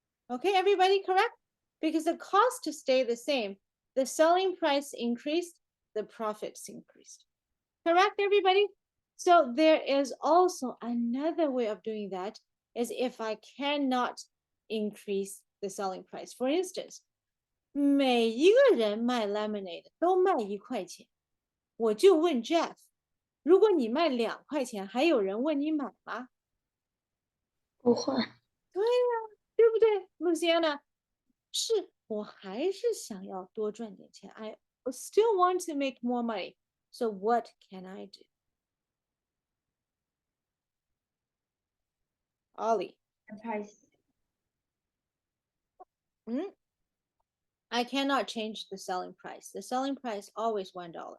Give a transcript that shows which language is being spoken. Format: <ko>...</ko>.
<en>Okay, everybody correct? Because the cost to stay the same, the selling price increased, the profits increased. Correct, everybody? So there is also another way of doing that is if I cannot increase the selling price. For instance,</en> <zh>每一个人卖 lemonade 都卖1块钱，我就问 Jeff， 如果你卖2块钱，还有人问你买吗？不会。对呀，对不对，Luciana？ 是，我还是想要多赚点钱。</zh> <en>I still want to make more money. So what can I do? Ollie. the price. I cannot change the selling price. The selling price always $1.</en>